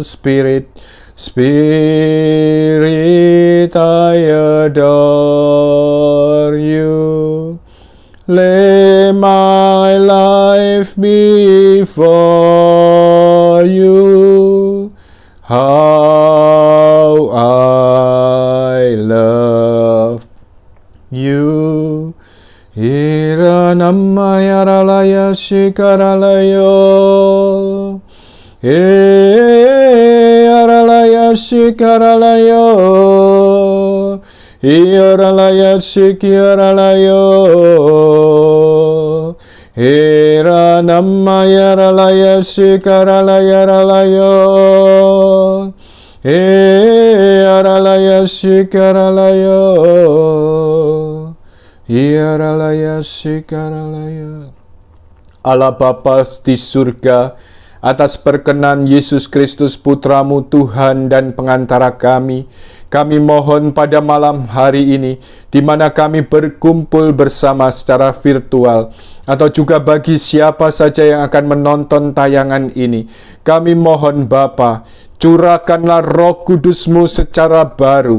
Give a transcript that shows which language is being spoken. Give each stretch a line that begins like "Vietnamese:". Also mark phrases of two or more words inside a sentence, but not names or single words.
English: Spirit, Spirit, I adore you. Lay my life before you. How I love you. Iranammayaralaya shikaralayo. Aralaya shikaralayo. sikiaralaya sikiaralayo. Hera namaya ralaya sikaralaya ralayo. Aralaya sikaralayo. Aralaya sikaralayo.
Indonesian: Allah Bapa di surga, atas perkenan Yesus Kristus Putramu Tuhan dan pengantara kami mohon pada malam hari ini, di mana kami berkumpul bersama secara virtual, atau juga bagi siapa saja yang akan menonton tayangan ini, kami mohon Bapa, curahkanlah Roh Kudus-Mu secara baru.